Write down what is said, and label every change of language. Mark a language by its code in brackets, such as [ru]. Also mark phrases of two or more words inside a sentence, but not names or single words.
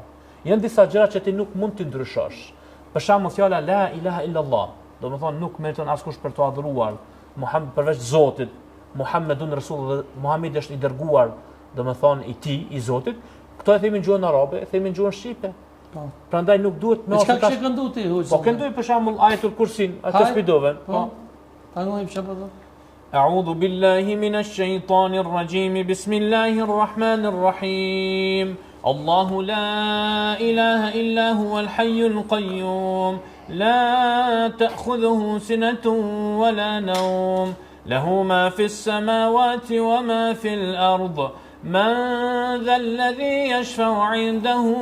[sq] Janë disa gjëra që ti nuk mund t'i ndryshosh. Për shembull fjala [ar] لا إله إلا الله, [sq] domethënë nuk meriton askush për të adhuruar Muhammed përveç Zotit, [ar] محمد رسول الله, [sq] Muhamedi është i dërguar, domethënë i tij, i Zotit. Këto e themi në gjuhën arabe, e themi në gjuhën shqipe. Prandaj nuk duhet më çka kishe këndu ti hoxha? Po këndoj për shembull ajetul Kursin, atë spidoven. Po. Tani çfarë do? [ar] أعوذ بالله من الشيطان الرجيم بسم الله الرحمن الرحيم الله لا إله إلا هو الحي القيوم لا تأخذه سنة ولا نوم له ما في السماوات وما في الأرض من ذا الذي يشفع عنده